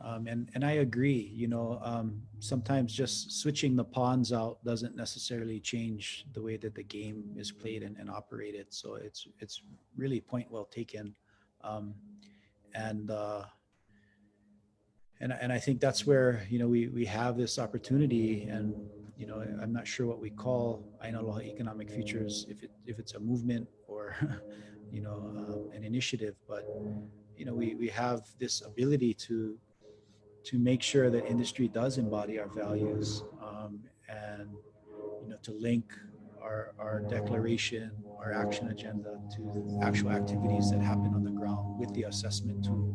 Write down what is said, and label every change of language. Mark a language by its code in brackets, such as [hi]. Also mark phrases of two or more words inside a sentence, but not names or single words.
[en] And I agree, sometimes just switching the pawns out doesn't necessarily change the way that the game is played and operated. So it's really point well taken. And I think that's where, we have this opportunity, and, I'm not sure what we call ʻāina Aloha Economic Futures, if it's a movement or, an initiative, but we have this ability to make sure that industry does embody our values, and to link our declaration, our action agenda to actual activities that happen on the ground with the assessment tool.